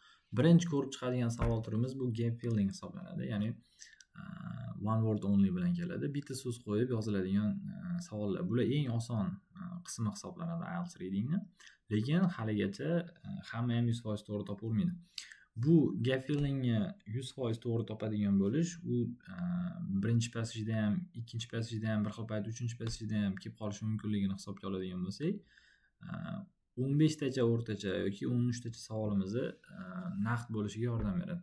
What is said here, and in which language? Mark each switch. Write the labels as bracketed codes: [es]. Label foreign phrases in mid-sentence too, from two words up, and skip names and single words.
[uz] birinchi ko'rib chiqadigan savol turimiz bu [en] gap filling [uz] hisoblanadi. Ya'ni [en] one word only [uz] bilan keladi. Bitta so'z qo'yib yoziladigan savollar. Bular eng oson qismi hisoblanadi IELTS readingni. Lekin haligacha hamma ham 100% to'g'ri topavermaydi. Bu [en] gap fillingni [uz] 100% to'g'ri topadigan bo'lish, u birinchi passajda ham, ikkinchi passajda ham, bir xil payt uchinchi passajda ham kelib qolishi mumkinligini hisobga oladigan bo'lsak, 15 tacha o'rtacha yoki 13 tacha savolimizni naqd bo'lishiga yordam beradi.